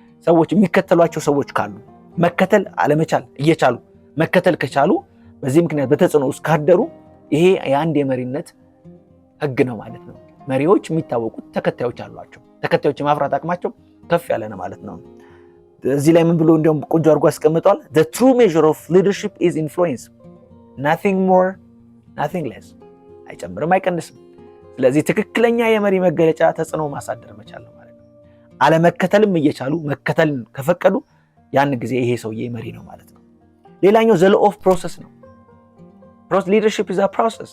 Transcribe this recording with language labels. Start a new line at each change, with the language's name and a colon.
Amharic: ሰዎች የሚከተሏቸው ሰዎች ካሉ መከተል አለመቻል እየቻሉ መከተል ከቻሉ በዚህ ምክንያት በተጽዕኖ ውስጥ ካደሩ ይሄ የአንድ የመሪነት ህግ ነው ማለት ነው። መሪዎች የሚታወቁት ተከታዮች አሏቸው። ተከታዮች የማፍራት አቅማቸው ከፍ ያለ ነው ማለት ነው። እዚህ ላይ ምን ብሎ እንዲያውም ቆንጆ አድርጎ አስቀምጧል።
English: The true measure of leadership is influence. Nothing more, nothing less.
Amharic: አይጨምርም አይቀንስም። ስለዚህ ትክክለኛ የመሪ መገለጫ ተጽዕኖ ማሳደር መቻል ነው ማለት ነው። አለመከተልም እየቻሉ መከተልን ከፈቀዱ ያን ጊዜ ይሄ ሰውዬ መሪ ነው ማለት ነው። ሌላኛው
English: the law of process
Amharic: ነው።
English: Leadership is a process.